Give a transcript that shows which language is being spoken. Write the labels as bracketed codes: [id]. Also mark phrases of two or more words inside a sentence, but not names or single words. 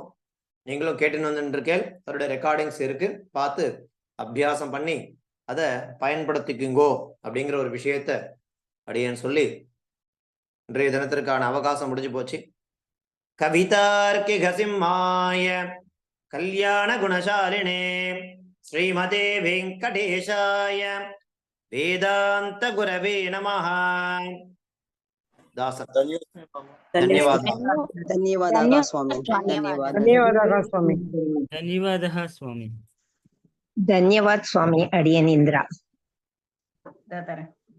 [ta] நீங்களும் கேட்டுன்னு வந்துட்டு இருக்கேன். அவருடைய ரெக்கார்டிங்ஸ் இருக்கு, பார்த்து அபியாசம் பண்ணி அதை பயன்படுத்திக்குங்கோ அப்படிங்கிற ஒரு விஷயத்த அடியேன்னு சொல்லி இன்றைய தினத்திற்கான அவகாசம் முடிஞ்சு போச்சு. [sa] कवितार्किक सिंहाय कल्याण गुणशालिने श्रीमते वेङ्कटेशाय वेदान्त गुरवे नमः. [kn] தாசன் ಧನ್ಯವಾದ. ಧನ್ಯವಾದ ಸ್ವಾಮಿ. ಧನ್ಯವಾದ ಸ್ವಾಮಿ. ಧನ್ಯವಾದ ಸ್ವಾಮಿ. ಧನ್ಯವಾದ ಸ್ವಾಮಿ. ಅಡಿಯನಿಂದ್ರ